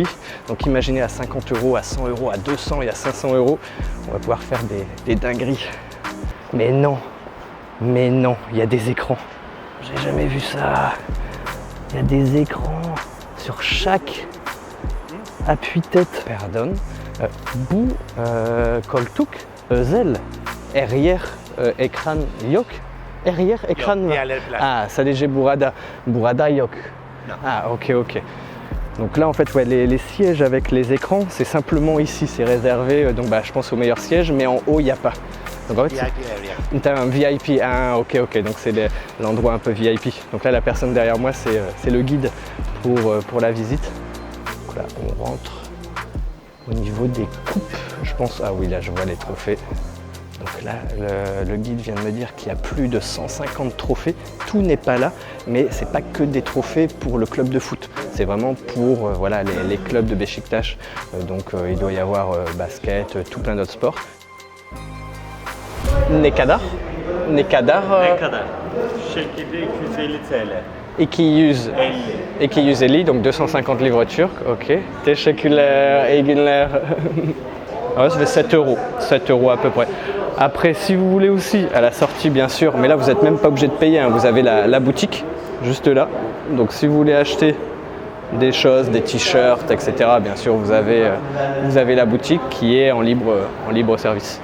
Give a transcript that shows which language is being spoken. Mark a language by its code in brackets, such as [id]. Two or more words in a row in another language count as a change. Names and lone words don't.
[fr] Donc imaginez à 50 €, à 100 €, à 200 et à 500 €, on va pouvoir faire des dingueries. Mais non, il y a des écrans. J'ai jamais vu ça. Il y a des écrans sur chaque appui-tête. Pardon. [tr] Bu koltuk özel. Her ekran yok. Arrière, ekran Yok, var. diğerleri plastik. Ah, sadece burada. Burada yok. [fr] Non. Ah, ok. Donc là, en fait, ouais, les sièges avec les écrans, c'est simplement ici, c'est réservé, donc bah, je pense aux meilleurs sièges, mais en haut, il n'y a pas. Donc en fait, [en] VIP area. [fr] t'as un VIP, ah ok, donc c'est l'endroit un peu VIP. Donc là, la personne derrière moi, c'est le guide pour la visite. Donc là, on rentre au niveau des coupes, je pense, ah oui, là, je vois les trophées. Donc là, le guide vient de me dire qu'il y a plus de 150 trophées. Tout n'est pas là, mais c'est pas que des trophées pour le club de foot. C'est vraiment pour voilà, les clubs de Beşiktaş. Donc il doit y avoir basket, tout plein d'autres sports. [tr] Ne kadar? Ne kadar? Şekilde 250 TL. 250, [fr] donc 250 livres turcs, ok. [tr] Teşekkürler, iyi günler. [fr] Ouais, ça fait 7 euros. 7 euros à peu près. Après, si vous voulez aussi, à la sortie bien sûr, mais là vous n'êtes même pas obligé de payer, hein, vous avez la boutique juste là. Donc si vous voulez acheter des choses, des t-shirts, etc., bien sûr vous avez la boutique qui est en libre service.